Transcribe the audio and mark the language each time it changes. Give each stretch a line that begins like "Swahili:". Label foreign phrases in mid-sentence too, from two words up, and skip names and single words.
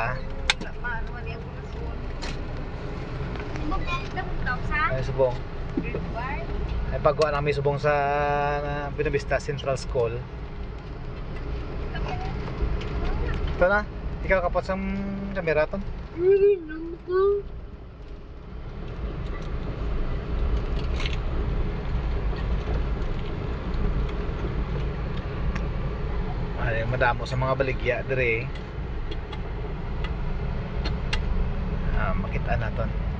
Hiligaynon: Maano man yung punasun. Ay, subong. Ay, pagkuha namin subong sa Buena Vista Central School. Ito na. Ikaw kapot sa kamera to. Ay, madamo sa mga baligya dire. Makita naton.